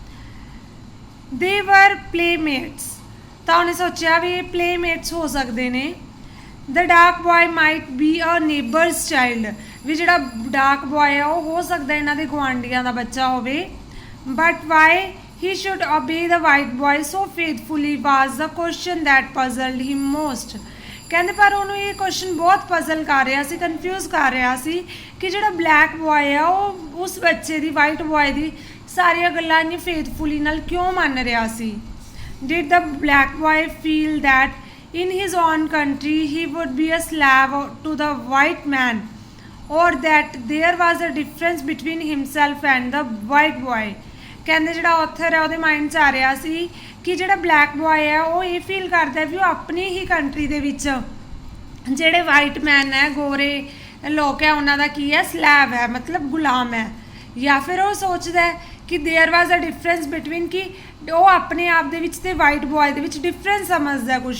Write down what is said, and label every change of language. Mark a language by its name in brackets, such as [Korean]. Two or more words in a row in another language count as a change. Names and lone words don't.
[English] They were playmates. [Punjabi] ਤਾਂ ਉਹਨੇ ਸੋਚਿਆ ਵੀ ਇਹ ਪਲੇਮੇਟਸ ਹੋ ਸਕਦੇ ਨੇ. [English] The dark boy might be a neighbour's child. [Punjabi] ਵੀ ਜਿਹੜਾ [English] dark boy [Punjabi] ਆ ਉਹ ਹੋ ਸਕਦਾ ਇਹਨਾਂ ਦੇ ਗੁਆਂਢੀਆਂ ਦਾ ਬੱਚਾ ਹੋਵੇ. [English] But why he should obey the white boy so faithfully was the question that puzzled him most. [Punjabi] ਕਹਿੰਦੇ ਪਰ ਉਹਨੂੰ ਇਹ ਕੁਐਸਚਨ ਬਹੁਤ ਪਜ਼ਲ ਕਰ ਰਿਹਾ ਸੀ ਕਨਫਿਊਜ਼ ਕਰ ਰਿਹਾ ਸੀ ਕਿ ਜਿਹੜਾ [English] black boy [Punjabi] ਆ ਉਹ ਉਸ ਬੱਚੇ ਦੀ [English] white boy [Punjabi] ਦੀ ਸਾਰੀਆਂ ਗੱਲਾਂ ਇੰਨੀ ਫੇਥਫੁਲੀ ਨਾਲ ਕਿਉਂ ਮੰਨ ਰਿਹਾ ਸੀ। [English] Did the black boy feel that in his own country he would be a slave to the white man, or that there was a difference between himself and the white boy? [Punjabi] ਕਹਿੰਦੇ ਜਿਹੜਾ ਆਥਰ ਹੈ ਉਹਦੇ ਮਾਈਂਡ 'ਚ ਆ ਰਿਹਾ ਸੀ ਕਿ ਜਿਹੜਾ [English] black boy [Punjabi] ਹੈ ਉਹ ਇਹ ਫੀਲ ਕਰਦਾ ਵੀ ਉਹ ਆਪਣੀ ਹੀ ਕੰਟਰੀ ਦੇ ਵਿੱਚ ਜਿਹੜੇ [English] white man [Punjabi] ਹੈ, ਗੋਰੇ ਲੋਕ ਹੈ, ਉਹਨਾਂ ਦਾ ਕੀ ਹੈ, ਸਲੈਵ ਹੈ, ਮਤਲਬ ਗੁਲਾਮ ਹੈ। ਜਾਂ ਫਿਰ ਉਹ ਸੋਚਦਾ ਹੈ ਕਿ [English] there was a difference between, [Punjabi] ਕਿ ਉਹ ਆਪਣੇ ਆਪ ਦੇ ਵਿੱਚ ਤੇ [English] white boy [Punjabi] ਦੇ ਵਿੱਚ ਡਿਫਰੈਂਸ ਸਮਝਦਾ ਕੁਛ।